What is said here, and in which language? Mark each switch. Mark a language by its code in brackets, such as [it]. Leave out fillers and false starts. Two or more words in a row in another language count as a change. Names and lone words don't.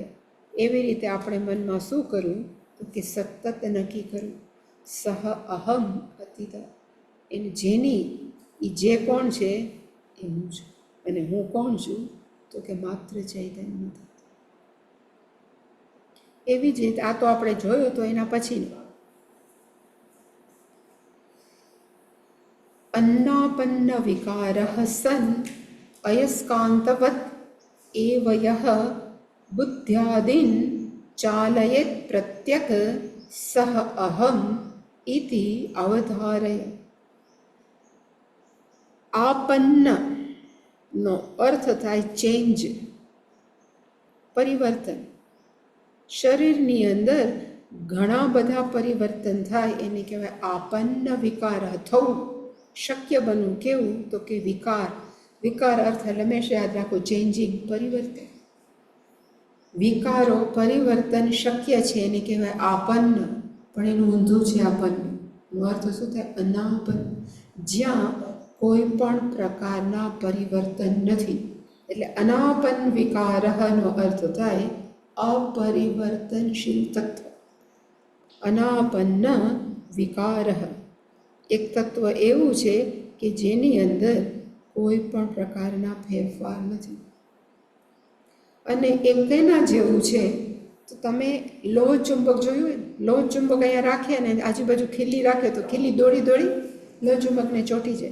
[gu] એવી રીતે આપણે મનમાં શું કરવું? તો કે સતત નક્કી કરવું, [sa] सह अहम अतित. [gu] એને જેની, એ જે કોણ છે એ હું છું. અને હું કોણ છું? તો કે માત્ર ચૈતન્ય. એવી જ રીતે આ તો આપણે જોયું તો એના પછીનું [sa] अन्नापन्न विकारः सन् अयस्कान्तवत् एव यः बुद्ध्यादीन् चालयेत् प्रत्यक् सः अहम् इति अवधारय. [gu] આપન્ન નો અર્થ થાય ચેન્જ, પરિવર્તન. શરીરની અંદર ઘણા બધા પરિવર્તન થાય એને કહેવાય આપન્ન વિકાર. થવું, શક્ય બનવું. કેવું? તો કે વિકાર. વિકાર અર્થ હંમેશા યાદ રાખો, ચેન્જિંગ, પરિવર્તન. વિકારો પરિવર્તન શક્ય છે એને કહેવાય આપન્ન. પણ એનું ઊંધું છે આપન્ન. એનો અર્થ શું થાય? અનાપન્ન. જ્યાં કોઈ પણ પ્રકારના પરિવર્તન નથી. એટલે અનાપન્ન વિકારનો અર્થ થાય [sa] अपरिवर्तनशील तत्व. अनापन्न विकार एक तत्व [gu] એવું છે કે જેની અંદર કોઈ પણ પ્રકારના ફેરફાર નથી. અને એક તેના જેવું છે તો તમે લોહ ચુંબક જોયું હોય ને, લોહ ચુંબક અહીંયા રાખે અને આજુબાજુ ખીલી રાખે તો ખીલી દોડી દોડી લોહ ચુંબકને ચોંટી જાય.